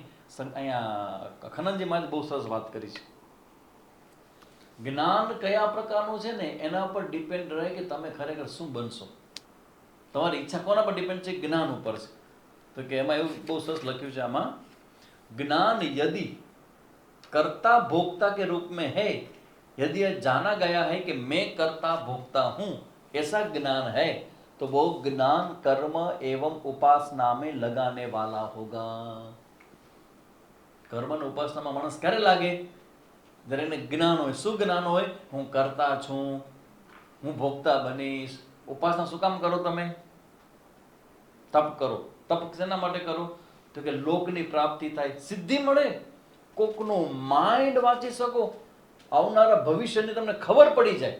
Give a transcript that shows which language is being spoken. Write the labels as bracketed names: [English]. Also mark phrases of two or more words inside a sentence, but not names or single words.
[Gujarati] અહીંયા ખનનજી મહારાજ બહુ સરસ વાત કરી છે. જ્ઞાન કયા પ્રકારનું છે ને એના પર ડિપેન્ડ રહે કે તમે ખરેખર શું બનશો. તમારી ઈચ્છા કોના પર ડિપેન્ડ છે? જ્ઞાન ઉપર છે. તો કે એમાં એવું બહુ સરસ લખ્યું છે આમાં, [Hindi] જ્ञान यदि कर्ता भोक्ता के रूप में है, यदि यह जाना गया है कि मैं कर्ता भोक्ता हूं, ऐसा ज्ञान है, तो वो ज्ञान कर्म एवं उपासना में लगाने वाला होगा. [Gujarati] કર્મ અને ઉપાસનામાં માણસ ક્યારે લાગે? જ્યારે એને જ્ઞાન હોય. શું જ્ઞાન હોય? હું કરતા છું, હું ભોગતા બનીશ. ઉપાસના શું કામ કરો તમે? તપ કરો. તપ શેના માટે કરો? તો કે લોકની પ્રાપ્તિ થાય, સિદ્ધિ મળે, કોકનું માઇન્ડ વાંચી શકો, આવનારા ભવિષ્યની તમને ખબર પડી જાય.